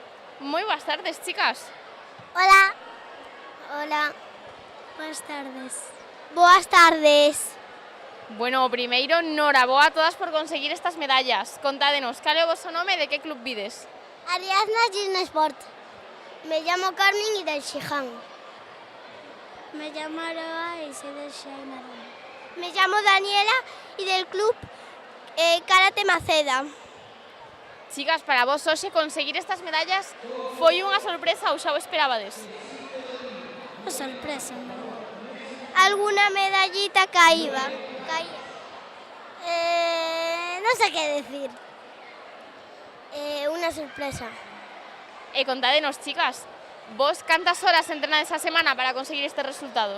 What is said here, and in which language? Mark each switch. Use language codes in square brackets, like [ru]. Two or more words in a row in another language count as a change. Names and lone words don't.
[gl] Moi boas tardes, chicas. Hola. Hola. Boas tardes. Boas tardes. Bueno, primeiro, noraboa a todas por conseguir estas medallas. Contádenos, cal é o voso nome e de que club vides? Ariadna Ginesport. [es] Me llamo Carmen y del Xiján. Me llamo Aroa y soy del Xaina. Me llamo Daniela y del club Karate Maceda. [gl] Chicas, para vos hoxe conseguir estas medallas foi unha sorpresa ou xa o esperabades? [es] Una sorpresa, en verdad. Alguna medallita caía. No sé qué decir. Una sorpresa. [gl] E contádenos, chicas, vos cantas horas entrenades a semana para conseguir estes resultados?